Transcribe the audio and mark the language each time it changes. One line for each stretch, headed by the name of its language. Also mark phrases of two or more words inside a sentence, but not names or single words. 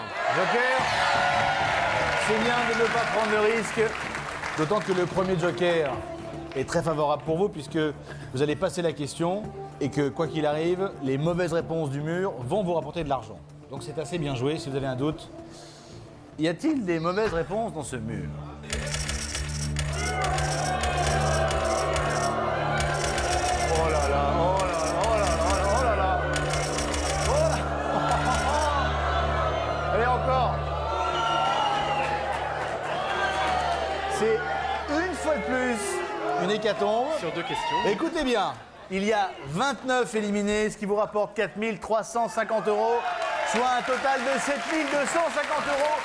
French: Joker, c'est bien de ne pas prendre le risque, d'autant que le premier joker est très favorable pour vous puisque vous allez passer la question et que quoi qu'il arrive, les mauvaises réponses du mur vont vous rapporter de l'argent. Donc c'est assez bien joué si vous avez un doute. Y a-t-il des mauvaises réponses dans ce mur? Oh là là, oh là là, oh là là, oh là là. Oh là. Allez encore. C'est une fois de plus une hécatombe. Sur deux questions. Écoutez bien, il y a 29 éliminés, ce qui vous rapporte 4 350 €, soit un total de 7 250 €.